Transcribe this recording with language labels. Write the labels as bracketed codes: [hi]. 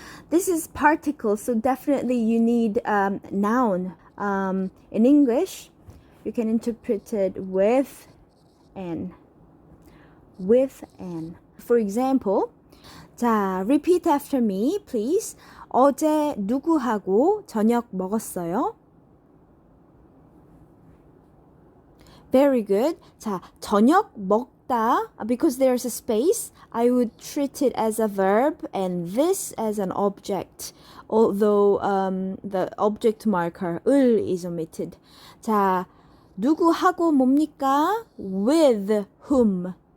[en] This is particle, so definitely you need noun. In English, you can interpret it with an. With an. For example, 자, repeat after me, please. [ko] 어제 누구하고 저녁 먹었어요? [en] Very good. 자, 저녁 먹다, because there's a space, I would treat it as a verb and this as an object, although the object marker 을 is omitted. [ko] 자, 누구하고 뭡니까? [en] With whom.